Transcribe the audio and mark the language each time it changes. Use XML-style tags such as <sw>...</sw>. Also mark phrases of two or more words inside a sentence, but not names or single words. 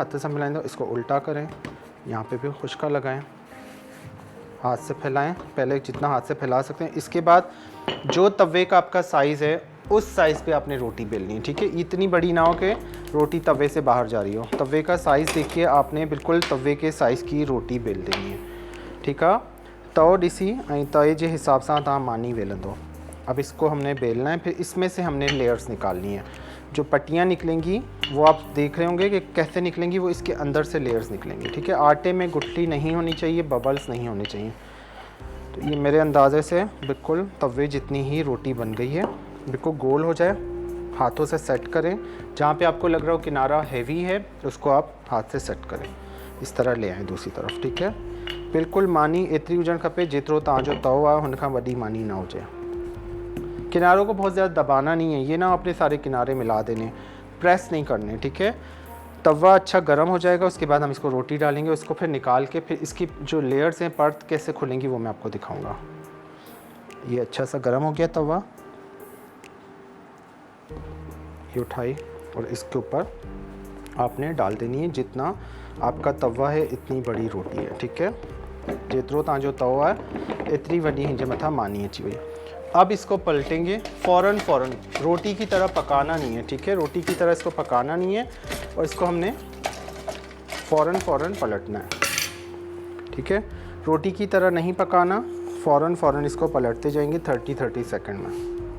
<hi>हाथ से फैलाएं, तो इसको उल्टा करें, यहाँ पे भी खुश्का लगाएं, हाथ से फैलाएं, पहले जितना हाथ से फैला सकते हैं। इसके बाद जो तवे का आपका साइज़ है उस साइज़ पे आपने रोटी बेलनी है, ठीक है। इतनी बड़ी ना हो कि रोटी तवे से बाहर जा रही हो। तवे का साइज़ देखिए, आपने बिल्कुल तवे के साइज़ की रोटी बेल देनी है, ठीक है।</hi> <sd>तव ॾिसी ऐं तवे जे हिसाब सां तव्हां मानी बेलंदो।</sd> <hi>अब इसको हमने बेलना है, फिर इसमें से हमने लेयर्स निकालनी है। जो पट्टियाँ निकलेंगी वो आप देख रहे होंगे कि कैसे निकलेंगी, वो इसके अंदर से लेयर्स निकलेंगी, ठीक है। आटे में गुठली नहीं होनी चाहिए, बबल्स नहीं होने चाहिए। तो ये मेरे अंदाज़े से बिल्कुल तवे जितनी ही रोटी बन गई है। बिल्कुल गोल हो जाए, हाथों से सेट करें। जहाँ पे आपको लग रहा हो किनारा हैवी है, उसको आप हाथ से सेट करें। इस तरह ले आएँ दूसरी तरफ, ठीक है।</hi> <sd>बिल्कुल मानी एतिरी हुजणु खपे जेतिरो तव्हांजो तओ आहे हुन खां वॾी मानी ना हुजे।</sd> <hi>किनारों को बहुत ज़्यादा दबाना नहीं है, ये ना अपने सारे किनारे मिला देने, प्रेस नहीं करने, ठीक है। तवा अच्छा गर्म हो जाएगा, उसके बाद हम इसको रोटी डालेंगे, उसको फिर निकाल के फिर इसकी जो लेयर्स हैं, परत कैसे खुलेंगी वो मैं आपको दिखाऊंगा। ये अच्छा सा गर्म हो गया तवा, ये उठाई और इसके ऊपर आपने डाल देनी है। जितना आपका तवा है इतनी बड़ी रोटी है, ठीक है।</hi> <sd>जितरो तव्हांजो तवा है इतनी वड्डी हिंज मथा मानी अची वई।</sd> <hi>अब इसको पलटेंगे फ़ौरन रोटी की तरह पकाना नहीं है, ठीक है। रोटी की तरह इसको पकाना नहीं है और इसको हमने फ़ौरन पलटना है, ठीक है। रोटी की तरह नहीं पकाना, फ़ौरन इसको पलटते जाएंगे 30 सेकंड में।</hi>